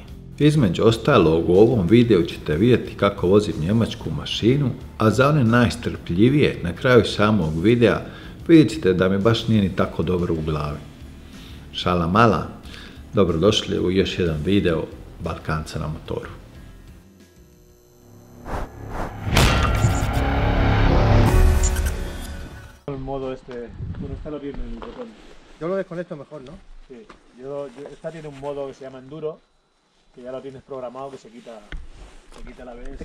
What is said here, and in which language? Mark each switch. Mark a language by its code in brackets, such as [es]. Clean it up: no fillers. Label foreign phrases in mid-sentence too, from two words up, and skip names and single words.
[hr] Između ostalog u ovom videu ćete vidjeti kako vozim njemačku mašinu, a za one najstrpljivije na kraju samog videa vidjet ćete da mi baš nije ni tako dobro u glavi. Šala mala, dobrodošli u još jedan video Balkanca na motoru. [es] El modo este, bueno, está lo bien en el botón. Yo lo desconecto mejor, ¿no? Sí, esta tiene un modo que se llama Enduro, que ya lo tienes programado, que se quita la vez.